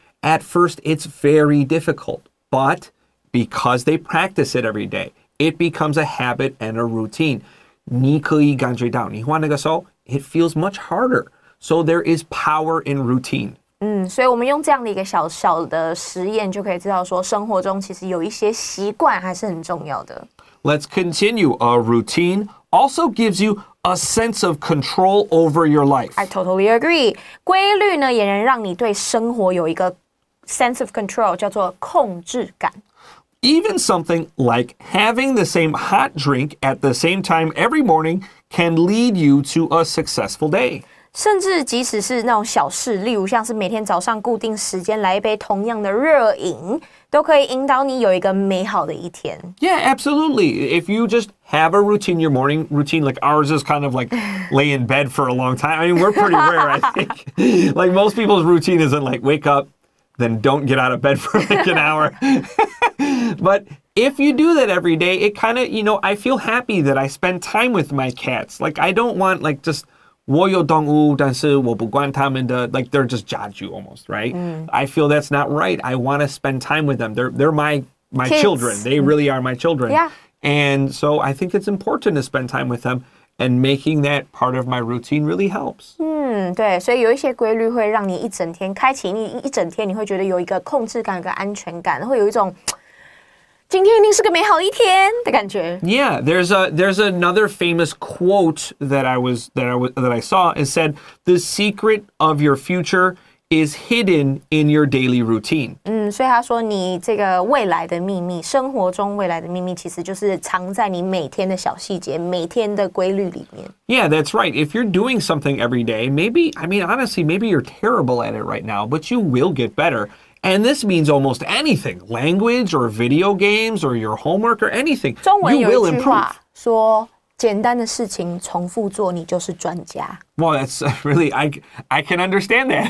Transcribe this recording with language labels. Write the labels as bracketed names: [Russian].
[English] At first, it's very difficult. But because they practice it every day, it becomes a habit and a routine. [Chinese] 你可以感觉到，你画那个手， [English] it feels much harder. So there is power in routine. [Chinese] 所以我们用这样的一个小小的实验，就可以知道说，生活中其实有一些习惯还是很重要的。 [English] Let's continue. A routine also gives you a sense of control over your life. I totally agree. [Chinese] 规律呢，也能让你对生活有一个 [English] sense of control， [Chinese] 叫做控制感。 [English] Even something like having the same hot drink at the same time every morning can lead you to a successful day. [Chinese] 甚至即使是那种小事，例如像是每天早上固定时间来一杯同样的热饮，都可以引导你有一个美好的一天。 [English] Yeah, absolutely. If you just have a routine, your morning routine, like ours is kind of like lay in bed for a long time. I mean, we're pretty rare, I think. Like most people's routine isn't like wake up, then don't get out of bed for like an hour. But if you do that every day, it kind of, I feel happy that I spend time with my cats. Like I don't want like just [Chinese] 我有动物，但是我不管他们的, [English] like they're just judge you almost, right? I feel that's not right. I want to spend time with them. They're my Kids. children. They really are my children. Yeah. And so I think it's important to spend time with them, and making that part of my routine really helps. [Chinese] 对，所以有一些规律会让你一整天开启，你一整天你会觉得有一个控制感跟安全感，会有一种今天一定是个美好一天的感觉。 [English] Yeah, there's another famous quote that I saw. It said, "The secret of your future is hidden in your daily routine." [Chinese] 所以他说你这个未来的秘密，生活中未来的秘密，其实就是藏在你每天的小细节、每天的规律里面。 [English] Yeah, that's right. If you're doing something every day, honestly, maybe you're terrible at it right now, but you will get better. And this means almost anything, language or video games or your homework or anything. [Chinese] 中文 [English] You [Chinese] 有 [English] will [Chinese] 一句 [English] improve. [Chinese] 话说，简单的事情重复做，你就是专家。 [English] Well, that's really, I can understand that.